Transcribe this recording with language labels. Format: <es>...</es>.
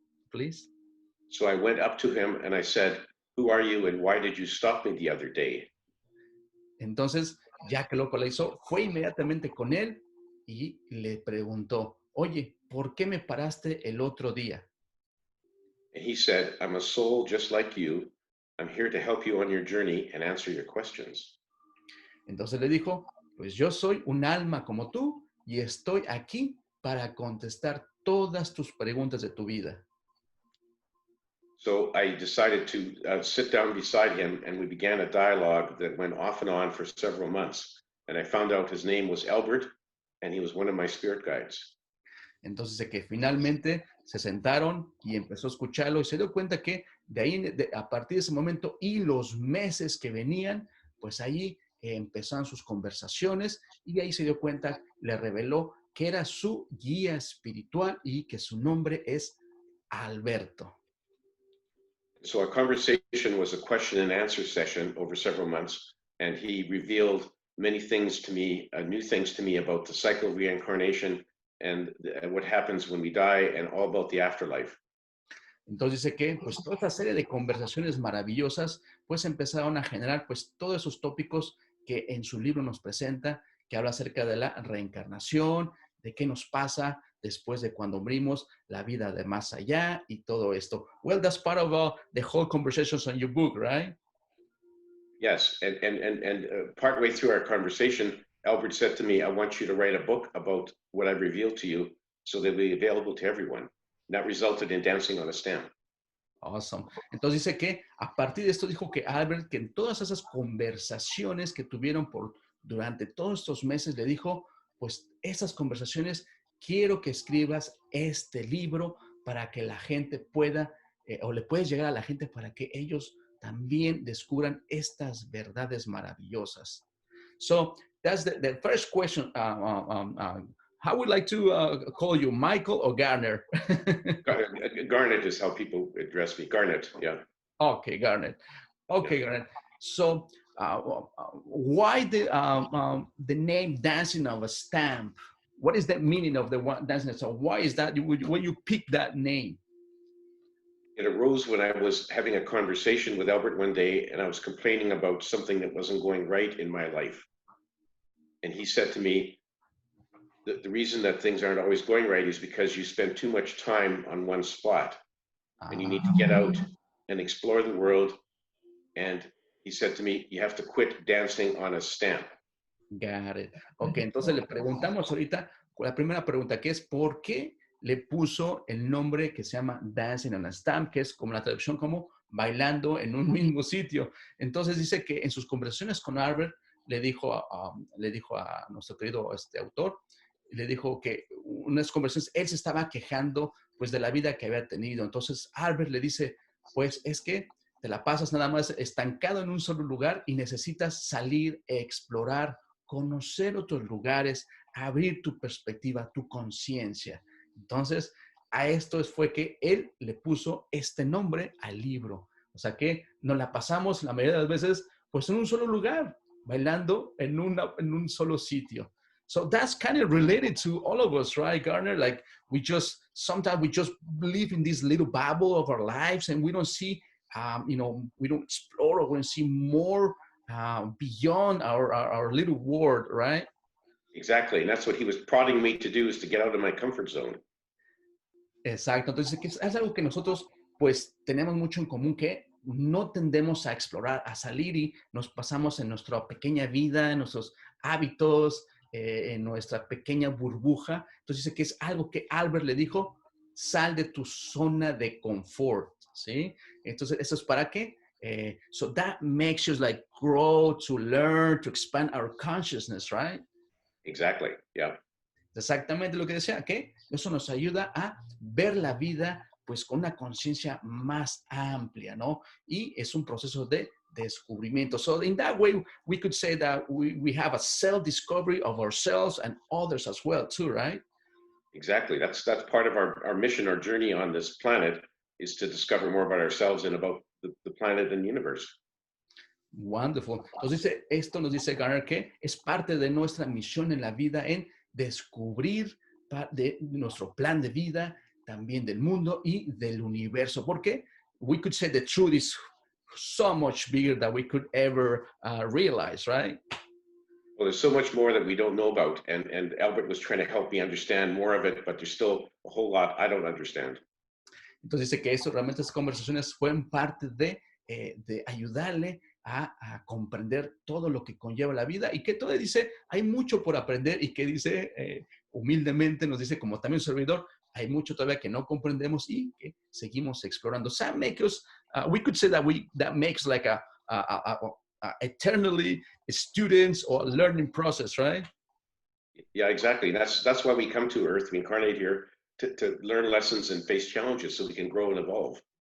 <en>Please. So I went up to him and I said, "Who are you and why did you stop me the other day?"</en> <es>Entonces, ya que lo localizó, fue inmediatamente con él y le preguntó, oye, ¿por qué me paraste el otro día?</es> <en>And he said, "I'm a soul just like you. I'm here to help you on your journey and answer your questions."</en> <es>Entonces le dijo, pues yo soy un alma como tú y estoy aquí para contestar todas tus preguntas de tu vida.</es> <en>So I decided to sit down beside him and we began a dialogue that went off and on for several months. And I found out his name was Albert and he was one of my spirit guides.</en> <es>Entonces de que finalmente se sentaron y empezó a escucharlo y se dio cuenta que de ahí, a partir de ese momento y los meses que venían, pues ahí empezaron sus conversaciones y ahí se dio cuenta, le reveló que era su guía espiritual y que su nombre es Alberto.</es> <en>So our conversation was a question and answer session over several months, and he revealed many things to me, new things to me about the cycle of reincarnation and what happens when we die and all about the afterlife.</en> <es>Entonces dice que pues toda esta serie de conversaciones maravillosas pues empezaron a generar pues todos esos tópicos que en su libro nos presenta, que habla acerca de la reencarnación, de qué nos pasa después de cuando morimos, la vida de más allá y todo esto.</es> <en>Well, that's part of the whole conversations on your book, right? Yes, and partway through our conversation, Albert said to me, "I want you to write a book about what I've revealed to you so they'll be available to everyone." And that resulted in Dancing on a Stem. Awesome.</en> <es>Entonces dice que a partir de esto dijo que Albert, que en todas esas conversaciones que tuvieron durante todos estos meses, le dijo, pues esas conversaciones, quiero que escribas este libro para que la gente pueda, o le puedes llegar a la gente para que ellos también descubran estas verdades maravillosas.</es> <en>So that's the first question. How would you like to call you, Michael or Garner? Garnet is how people address me. Garnet, yeah. Okay, Garnet. Okay, Yeah. Garnet. So, why the name "Dancing of a Stamp"? What is the meaning of the one dancing? So, why is that when you pick that name? It arose when I was having a conversation with Albert one day, and I was complaining about something that wasn't going right in my life. And he said to me, the reason that things aren't always going right is because you spend too much time on one spot, and you need to get out and explore the world. And he said to me, you have to quit dancing on a stamp. Got it.</en> <es>Ok, entonces le preguntamos ahorita, la primera pregunta que es, ¿por qué le puso el nombre que se llama Dancing on a Stamp, que es como la traducción como bailando en un mismo sitio? Entonces dice que en sus conversaciones con Albert le dijo a nuestro querido autor, le dijo que unas conversaciones, él se estaba quejando pues de la vida que había tenido. Entonces Albert le dice, pues es que te la pasas nada más estancado en un solo lugar y necesitas salir, explorar, conocer otros lugares, abrir tu perspectiva, tu conciencia. Entonces, a esto fue que él le puso este nombre al libro. O sea que nos la pasamos la mayoría de las veces pues en un solo lugar, bailando en un solo sitio.</es> <en>So that's kind of related to all of us, right, Garner? Like sometimes we just live in this little bubble of our lives and we don't see, we don't explore or we don't see more beyond our little world, right? Exactly. And that's what he was prodding me to do, is to get out of my comfort zone.</en> <es>Exacto. Entonces, que es algo que nosotros pues tenemos mucho en común, que no tendemos a explorar, a salir y nos pasamos en nuestra pequeña vida, en nuestros hábitos, en nuestra pequeña burbuja. Entonces dice que es algo que Albert le dijo, sal de tu zona de confort, ¿sí? Entonces, ¿eso es para qué?</es> <en>So that makes us like grow, to learn, to expand our consciousness, right? Exactly. Yeah.</en> <es>Exactamente lo que decía, que eso nos ayuda a ver la vida pues con una conciencia más amplia, ¿no? Y es un proceso de descubrimiento.</es> <en>So in that way, we could say that we have a self-discovery of ourselves and others as well too, right? Exactly. That's part of our mission, our journey on this planet, is to discover more about ourselves and about the planet and the universe. Wonderful.</en> <es>Entonces, esto nos dice Garner que es parte de nuestra misión en la vida en descubrir de nuestro plan de vida, también del mundo y del universo. Porque</es> <en>we could say the truth is so much bigger than we could ever realize, right? Well, there's so much more that we don't know about, and Albert was trying to help me understand more of it, but there's still a whole lot I don't understand.</en> <es>Entonces dice que eso, realmente esas conversaciones fueron parte de ayudarle a comprender todo lo que conlleva la vida y que todo dice, hay mucho por aprender y que dice, humildemente nos dice, como también un servidor, hay mucho todavía que no comprendemos y que seguimos explorando.</es> <en>So that makes us, we could say that makes like a eternally students or learning process, right? Yeah, exactly. That's why we come to Earth, we incarnate here to learn lessons and face challenges so we can grow and evolve.</en>